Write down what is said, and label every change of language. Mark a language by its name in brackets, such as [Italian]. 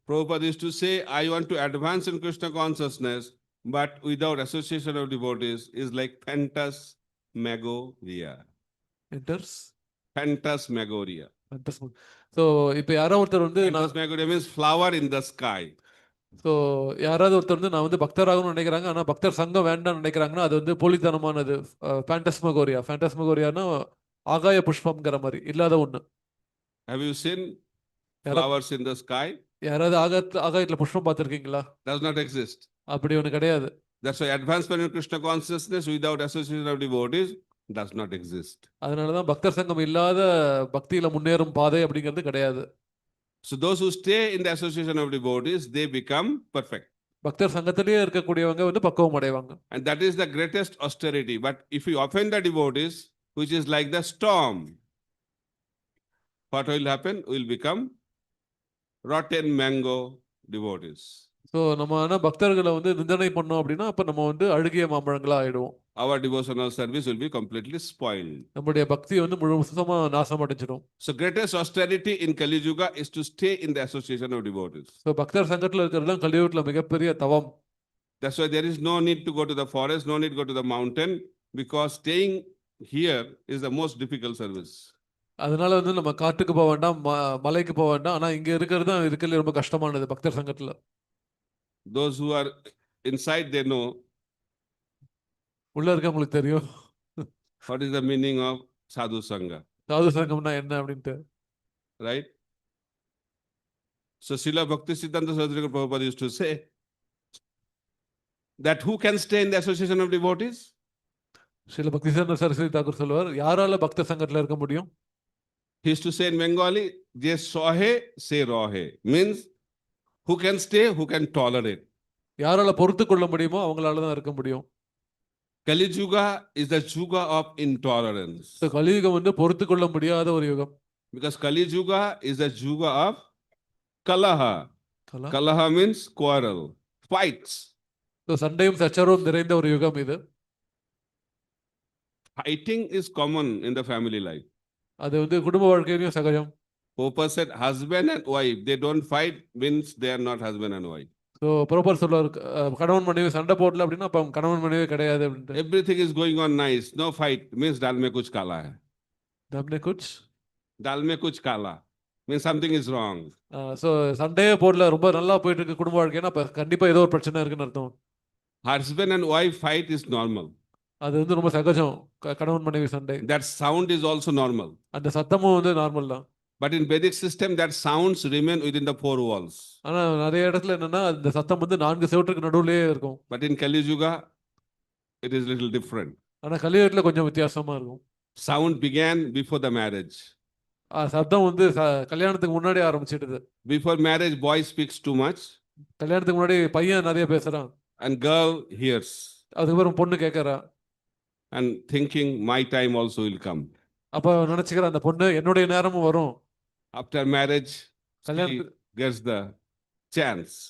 [English] Prabhupada used to say, I want to advance in Krishna consciousness, but without association of devotees is like phantasmagoria. Enters? Phantasmagoria. [Tamil] So இப்போ யாரோ ஒருத்தர் வந்து [English] Phantasmagoria means flower in the sky. [Tamil] So யாராவது ஒருத்தர் வந்து நான் வந்து பக்தராகணும்னு நினைக்கிறாங்க, ஆனால் பக்தர் சங்கம் வேண்டாம்னு நினைக்கிறாங்கன்னா அது வந்து போலித்தனமானது. ஃபேண்டஸ்மகோரியானா ஆகாய புஷ்பம்ங்கிற மாதிரி இல்லாத ஒன்று. [English] Have you seen flowers in the sky? [Tamil] யாராவது ஆகாயத்தில் புஷ்பம் பார்த்துருக்கீங்களா? [English] Does not exist. [Tamil] அப்படி ஒன்று கிடையாது. [English] That's why advancement in Krishna consciousness without association of devotees does not exist. [Tamil] அதனாலதான் பக்தர் சங்கம் இல்லாத பக்தியில முன்னேறும் பாதை அப்படிங்கிறது கிடையாது. [English] So those who stay in the association of devotees, they become perfect. [Tamil] பக்தர் சங்கத்திலேயே இருக்கக்கூடியவங்க வந்து பக்குவம் அடைவாங்க. [English] And that is the greatest austerity. But if you offend the devotees, which is like the storm, what will happen? We will become rotten mango devotees. [Tamil] So நம்ம ஆனால் பக்தர்களை வந்து நிந்தனை பண்ணோம் அப்படின்னா அப்போ நம்ம வந்து அழுகிய மாம்பழங்களா ஆயிடுவோம். [English] Our devotional service will be completely spoiled. [Tamil] நம்முடைய பக்தி வந்து முழுசுமா நாசம் அடைஞ்சிடும். [English] So greatest austerity in Kali Yuga is to stay in the association of devotees. [Tamil] So பக்தர் சங்கத்தில் இருக்கிறது தான் கலியுகத்துல மிகப்பெரிய தவம். [English] That's why there is no need to go to the forest, no need to go to the mountain, because staying here is the most difficult service. [Tamil] அதனால வந்து நம்ம காட்டுக்கு போக வேண்டாம், மலைக்கு போக வேண்டாம். ஆனா இங்க இருக்கிறது தான் இருக்கிறதுல ரொம்ப கஷ்டமானது பக்தர் சங்கத்துல. [English] Those who are inside, they know [Tamil] உள்ள இருக்கவங்களுக்கு தெரியும் [English] what is the meaning of sadhu sangha. [Tamil] சாது சங்கம்னா என்ன அப்படின்ட்டு. [English] Right? So Srila Bhakti Siddhanta Saraswati Prabhupada used to say that who can stay in the association of devotees? [Tamil] Srila பக்தி சித்தாந்த சரஸ்வதி தாக்கூர் சொல்லுவார், யாரால பக்த சங்கத்துல இருக்க முடியும்? [English] He used to say in Bengali, [Bangla] Je sohe se rohe, [English] means who can stay, who can tolerate. [Tamil] யாரால பொறுத்து கொள்ள முடியுமோ அவங்களால தான் இருக்க முடியும். [English] Kali Yuga is the Yuga of intolerance. [Tamil] கலியுகம் வந்து பொறுத்து கொள்ள முடியாத ஒரு யுகம். [English] Because Kali Yuga is the Yuga of Kalaha. Kalaha means quarrel, fights. [Tamil] சண்டையும் சச்சரவும் நிறைந்த ஒரு யுகம் இது. [English] Fighting is common in the family life. [Tamil] அது வந்து குடும்ப வாழ்க்கையிலும் சகஜம். [English] Prabhupada said husband and wife, they don't fight means they are not husband and wife. [Tamil] So proper சொல்லுவார், கணவன் மனைவி சண்டை போடல அப்படின்னா அப்போ கணவன் மனைவி கிடையாது அப்படின்ட்டு. [English] Everything is going on nice, no fight means [Hindi] dal mein kuch kala hai. Dal mein kuch kala [English] means something is wrong. [Tamil] So சண்டையே போடல, ரொம்ப நல்லா போயிட்டு இருக்கு குடும்ப வாழ்க்கைன்னா அப்போ கண்டிப்பா ஏதோ ஒரு பிரச்சனை இருக்குன்னு அர்த்தம். [English] Husband and wife fight is normal. [Tamil] அது வந்து ரொம்ப சகஜம், கணவன் மனைவி சண்டை. [English] That sound is also normal. [Tamil] அந்த சத்தமும் வந்து நார்மல் தான். [English] But in Vedic system, that sounds remain within the four walls. [Tamil] ஆனா நிறைய இடத்துல என்னன்னா அந்த சத்தம் வந்து 4 செவுற்றுக்கு நடுவுலயே இருக்கும். [English] But in Kali Yuga, it is little different. [Tamil] ஆனா கலியுகத்துல கொஞ்சம் வித்தியாசமா இருக்கும். [English] Sound began before the marriage. [Tamil] சத்தம் வந்து கல்யாணத்துக்கு முன்னாடி ஆரம்பிச்சிடுது. [English] Before marriage, boy speaks too much. [Tamil] கல்யாணத்துக்கு முன்னாடி பையன் நிறைய பேசுறான். [English] And girl hears. [Tamil] அதுக்கப்புறம் பொண்ணு கேட்கறா. [English] And thinking my time also will come. [Tamil] அப்ப நினைச்சுக்கிற அந்த பொண்ணு என்னுடைய நேரமும் வரும். [English] After marriage, she gets the chance.